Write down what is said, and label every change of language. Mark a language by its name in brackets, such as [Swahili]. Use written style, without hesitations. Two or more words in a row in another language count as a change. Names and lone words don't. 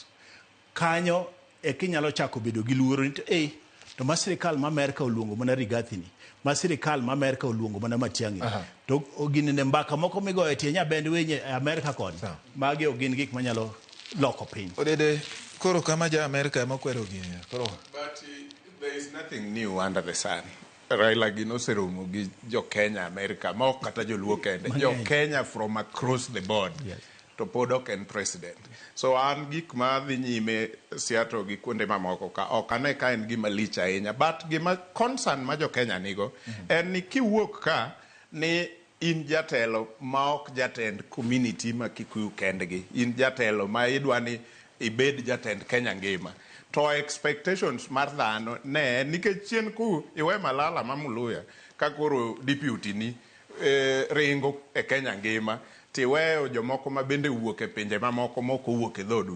[Luo (Kenya and Tanzania)] Kanyo e kinyalo chako bedo gi luoro ni to ma sirikal ma Amerika oluongo mana Rigathi ni, ma sirikal ma Amerika oluongo mana Matiang'i, to ogin ne mbaka moko migoyo tie nyabend wenye Amerika kod magi ogin gik manyalo loko piny. Odede koro kama ja Amerika mokwero gini koro [English] But there is nothing new under the sun. [Luo (Kenya and Tanzania)] Raila gino seromo gi jo Kenya America ma ok kata joluo kende, jo Kenya [English] from across the board. Yes. [Luo (Kenya and Tanzania)] To pod ok en president. So an gik ma dhi nyime Seattle gi kuonde mamoko ka ok ane ka en gima lich ahinya, but gima concern ma jo Kenya nigo en ni kiwuok ka ni in jatelo ma ok jatend community ma Kikuyu kendgi, in jatelo ma idwa ni ibed jatend Kenya ngima, to expectations mar dhano ne nikech chien ku iwe Malala Mamuluya ka koro deputy ni ringo e Kenya ngima, tiweyo jomoko ma bende wuok e pinje mamoko moko wuok e dhoduno.